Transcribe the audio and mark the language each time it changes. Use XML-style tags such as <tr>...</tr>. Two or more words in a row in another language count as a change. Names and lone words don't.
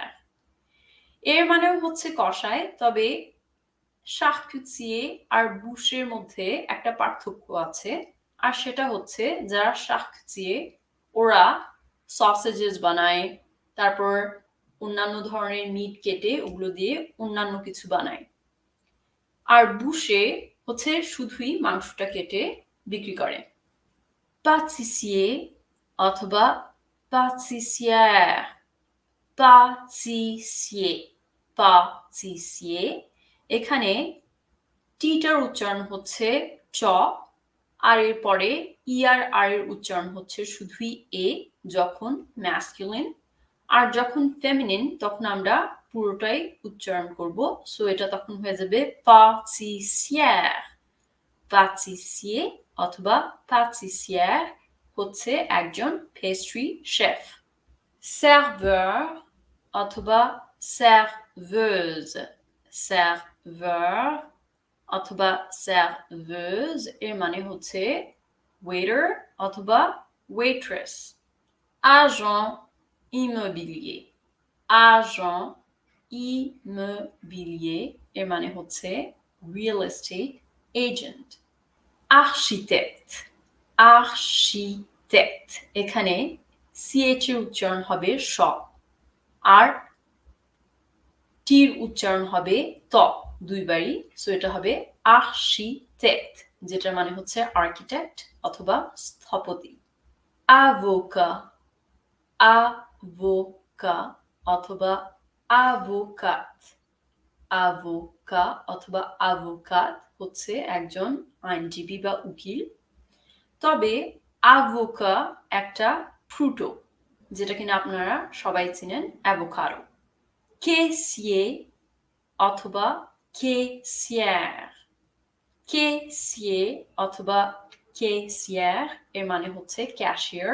<bn>এর মানেও হচ্ছে কসাই, তবে charcutier আর boucher মধ্যে একটা পার্থক্য আছে, আর সেটা হচ্ছে যারা charcutier ওরা সসেজেস বানায়, তারপর অন্যান্য ধরনের মিট কেটে ওগুলো দিয়ে অন্যান্য কিছু বানায়। আর boucher হচ্ছে শুধুই মাংসটা কেটে বিক্রি করে। pâtissier অথবা</bn> <fr>pâtissière, pâtissier, pâtissier</fr> <bn>এখানে টিটার উচ্চারণ হচ্ছে চ, আর এর পরে আর এর উচ্চারণ হচ্ছে শুধুই এ যখন ম্যাসকুলিন, আর যখন ফেমিনিন তখন আমরা পুরোটাই উচ্চারণ করব। সো এটা তখন হয়ে যাবে</bn> <fr>pâtissière, pâtissier</fr> <bn>অথবা pâtissière হচ্ছে একজন</bn> <en>pastry chef.</en> <bn>serveur অথবা</bn> <fr>serveuse, serveur</fr> <bn>অথবা serveuse এর মানে হচ্ছে ওয়েটার অথবা ওয়েট্রেস।</bn> <fr>agent immobilier, agent immobilier</fr> <bn>এর মানে হচ্ছে</bn> <en>real estate agent।</en> <fr>architecte, architecte</fr> <bn>এখানে ch এর উচ্চারণ হবে শ, আর টির উচ্চারণ হবে ত দুইবারই। সো এটা হবে architecte, যেটার মানে হচ্ছে আর্কিটেক্ট অথবা স্থপতি।</bn> <fr>avocat, avocat</fr> <bn>অথবা</bn> <fr>avocate, avocat</fr> <bn>অথবা avocate হচ্ছে একজন আইনজীবী বা উকিল। তবে avocat একটা ফ্রুটো, যেটা কিনা আপনারা সবাই চিনেন, অ্যাভোকাডো। caissier অথবা</bn> <fr>caissière caissier</fr> <bn>অথবা caissière এর মানে হচ্ছে ক্যাশিয়ার।</bn>